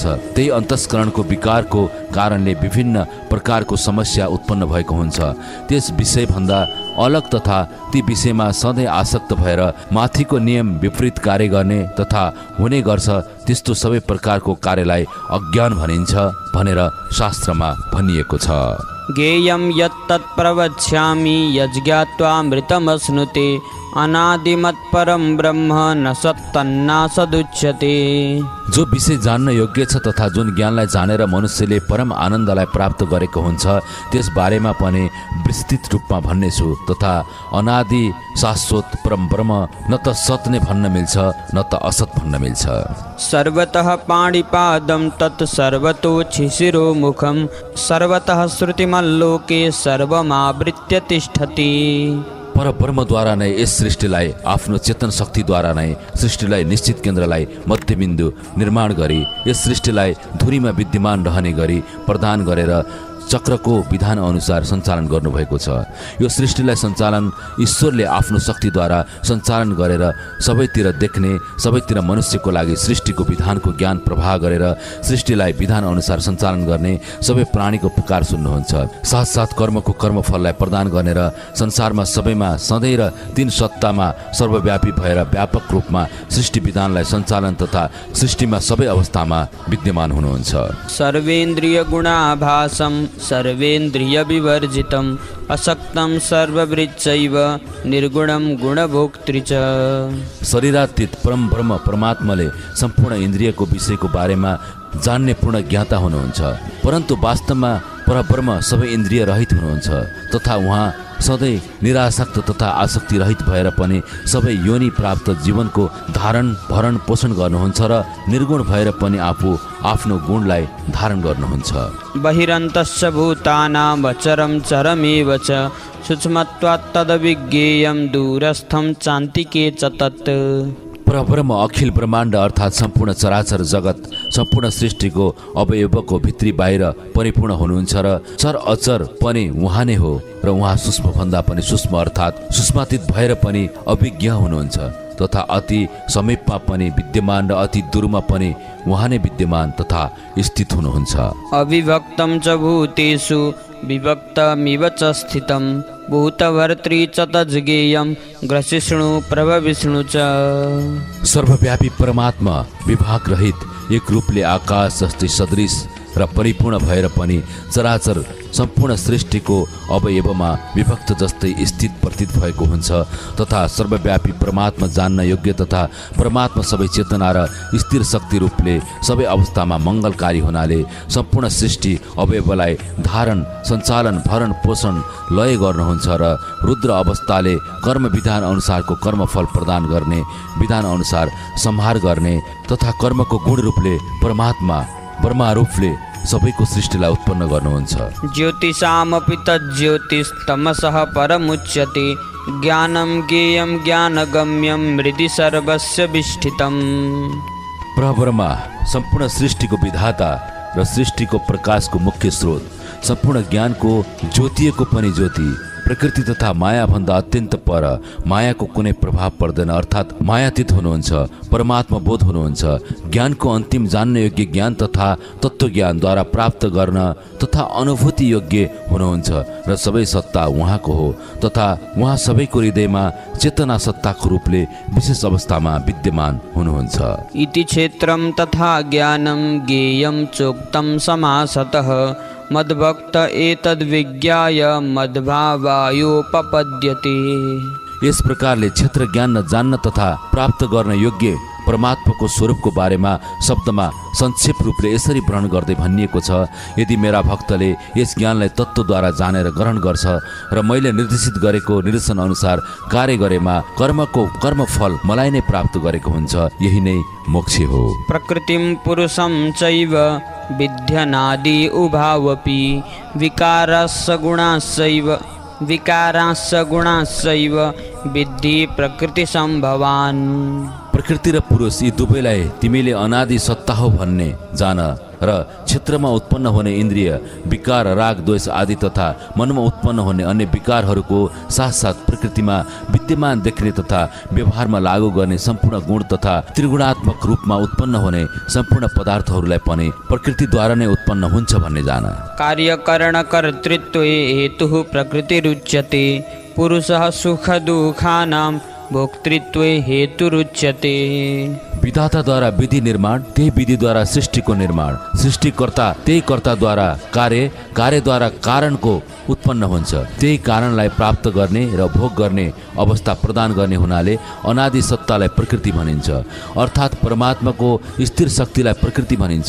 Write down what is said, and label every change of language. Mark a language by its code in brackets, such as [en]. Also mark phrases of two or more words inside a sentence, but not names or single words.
[ne] त्यही अन्तस्करणको विकारको कारणले विभिन्न प्रकारको समस्या उत्पन्न भएको हुन्छ। त्यस विषयभन्दा अलग तथा ती विषयमा सधैँ आसक्त भएर माथिको नियम विपरीत कार्य गर्ने तथा हुने गर्छ, त्यस्तो सबै प्रकारको कार्यलाई अज्ञान भनिन्छ भनेर शास्त्रमा भनिएको छ। [sa] ज्ञेयं यत्तत् प्रवक्ष्यामि यज्ञात्वामृतमश्नुते अनादिमत्परं ब्रह्म न सत्तन्नासदुच्यते। [ne] जो विषय जान्न योग्य छ तथा जुन ज्ञानलाई जानेर मनुष्यले परम आनन्दलाई प्राप्त गरेको हुन्छ त्यस बारेमा पनि विस्तृत रूपमा भन्नेछु। तथा अनादि शाश्वत परम ब्रह्म न त सत नै भन्न मिल्छ न त असत भन्न मिल्छ। [sa] सर्वतः पाणिपादं तत् सर्वतोच्छिशिरो मुखं सर्वतः श्रुतिमल्लोके सर्वमावृत्य तिष्ठति। [ne] परब्रह्मद्वारा नै यस सृष्टिलाई आफ्नो चेतन शक्तिद्वारा नै सृष्टिलाई निश्चित केन्द्रलाई मध्यबिन्दु निर्माण गरी यस सृष्टिलाई धुरीमा विद्यमान रहने गरी प्रदान गरेर चक्रको विधान अनुसार सञ्चालन गर्नुभएको छ। यो सृष्टिलाई सञ्चालन ईश्वरले आफ्नो शक्तिद्वारा सञ्चालन गरेर सबैतिर देख्ने, सबैतिर मनुष्यको लागि सृष्टिको विधानको ज्ञान प्रवाह गरेर सृष्टिलाई विधान अनुसार सञ्चालन गर्ने सबै प्राणीको पुकार सुन्नुहुन्छ। साथसाथ कर्मको कर्मफललाई प्रदान गर्ने र संसारमा सबैमा सधैँ र तीन सत्तामा सर्वव्यापी भएर व्यापक रूपमा सृष्टि विधानलाई सञ्चालन तथा सृष्टिमा सबै अवस्थामा विद्यमान हुनुहुन्छ। [sa] सर्वेन्द्रिय गुणाभासं सर्वेन्द्रिय विवर्जितम् असक्तं सर्ववृत्तैव निर्गुणं गुणभोक्तृ च। [ne] शरीरातीत परम ब्रह्म परमात्माले सम्पूर्ण इन्द्रियको विषयको बारेमा जान्ने पूर्ण ज्ञाता हुनुहुन्छ, परन्तु वास्तवमा परब्रह्म सबै इन्द्रिय रहित हुनुहुन्छ तथा उहाँ सधैँ निरासक्त तथा आसक्ति रहित भएर पनि सबै योनि प्राप्त जीवनको धारण भरण पोषण गर्नुहुन्छ र निर्गुण भएर पनि आफू आफ्नो गुणलाई धारण गर्नुहुन्छ। [sa] बहिरन्तश्च भूतानां वचरं चरमेव च सूक्ष्मत्वात् तदविज्ञेयं दूरस्थं चान्तिके च तत्। [ne] परब्रह्म अखिल ब्रह्माण्ड अर्थात् सम्पूर्ण चराचर जगत सम्पूर्ण सृष्टिको अवयवको भित्री बाहिर परिपूर्ण हुनुहुन्छ र चर अचर पनि उहाँ नै हो र उहाँ सूक्ष्म भन्दा पनि सूक्ष्म अर्थात् सूक्ष्मातीत भएर पनि अभिज्ञ हुनुहुन्छ तथा अति समीपमा पनि विद्यमान र अति दूरमा पनि उहाँ नै विद्यमान तथा स्थित हुनुहुन्छ। [sa] अविभक्तं च भूतेषु विभक्तमिव च स्थितं भूतभर्तृ च तज्ज्ञेयं ग्रसिष्णु प्रभविष्णु च। [ne] सर्वव्यापी परमात्मा विभाग रहित एक रूपले आकाश जस्तै सदृश र परिपूर्ण भएर पनि चराचर सम्पूर्ण सृष्टिको अवयवमा विभक्त जस्तै स्थित प्रतीत भएको हुन्छ तथा सर्वव्यापी परमात्मा जान्न योग्य तथा परमात्मा सबै चेतना र स्थिर शक्ति रूपले सबै अवस्थामा मङ्गलकारी हुनाले सम्पूर्ण सृष्टि अवयवलाई धारण सञ्चालन भरण पोषण लय गर्नुहुन्छ र रुद्र अवस्थाले कर्म विधान अनुसारको कर्मफल प्रदान गर्ने विधान अनुसार संहार गर्ने तथा कर्मको गुण रूपले परमात्मा ब्रह्मा रूपले सबैको सृष्टिलाई उत्पन्न गर्नुहुन्छ। [sa] ज्योतिषामपि तज्ज्योतिस्तमसः परमुच्यते ज्ञानं ज्ञेयं ज्ञानगम्यं हृदि सर्वस्य विष्ठितम्। [ne] परब्रह्मा सम्पूर्ण सृष्टिको विधाता र सृष्टिको प्रकाशको मुख्य स्रोत सम्पूर्ण ज्ञानको ज्योतिको पनि ज्योति प्रकृति तथा माया भन्दा अत्यन्त पर मायाको कुनै प्रभाव पर्दैन अर्थात् मायातीत हुनुहुन्छ परमात्मा बोध हुनुहुन्छ ज्ञानको अन्तिम जान्न योग्य ज्ञान तथा तत्त्वज्ञानद्वारा प्राप्त गर्न तथा अनुभूति योग्य हुनुहुन्छ र सबै सत्ता उहाँको हो तथा उहाँ सबैको हृदयमा चेतना सत्ताको रूपले विशेष अवस्थामा विद्यमान हुनुहुन्छ। [sa] इति क्षेत्रं तथा ज्ञानं ज्ञेयं चोक्तं समासतः मद्भक्त एतद्विज्ञाय मद्भावायोपपद्यते। [ne] यस प्रकारले क्षेत्र ज्ञान जान्न तथा प्राप्त गर्न योग्य परमात्माको स्वरूपको बारेमा शब्दमा संक्षेप रूपले यसरी वर्णन गर्दै भनिएको छ यदि मेरा भक्तले यस ज्ञानलाई तत्त्वद्वारा जानेर ग्रहण गर्छ र मैले निर्देशित गरेको निर्देशन अनुसार कार्य गरेमा कर्मको कर्मफल मलाई नै प्राप्त गरेको हुन्छ यही नै मोक्ष हो। [sa] प्रकृतिं पुरुषं चैव विद्यनादि उभावपि विकाराश्च गुणाश्चैव विद्धि प्रकृतिसम्भवान्। [ne] प्रकृति र पुरुष यी दुवैलाई तिमीले अनादि सत्ता हो भन्ने जान र क्षेत्रमा उत्पन्न हुने इन्द्रिय विकार राग द्वेष आदि तथा मनमा उत्पन्न हुने अन्य विकारहरूको साथसाथ प्रकृतिमा विद्यमान देख्ने तथा व्यवहारमा लागू गर्ने सम्पूर्ण गुण तथा त्रिगुणात्मक रूपमा उत्पन्न हुने सम्पूर्ण पदार्थहरूलाई पनि प्रकृतिद्वारा नै उत्पन्न हुन्छ भन्ने जान। [sa] कार्यकरणकर्तृत्वे हेतुः प्रकृतिरुच्यते पुरुषः सुख दुःखानां भोक्तृत्वे हेतुरुच्यते। [ne] विधाताद्वारा विधि निर्माण त्यही विधिद्वारा सृष्टिको निर्माण सृष्टिकर्ता त्यही कर्ताद्वारा कार्यद्वारा कारणको उत्पन्न हुन्छ त्यही कारणलाई प्राप्त गर्ने र भोग गर्ने अवस्था प्रदान गर्ने हुनाले अनादि सत्तालाई प्रकृति भनिन्छ अर्थात् परमात्माको स्थिर शक्तिलाई प्रकृति भनिन्छ।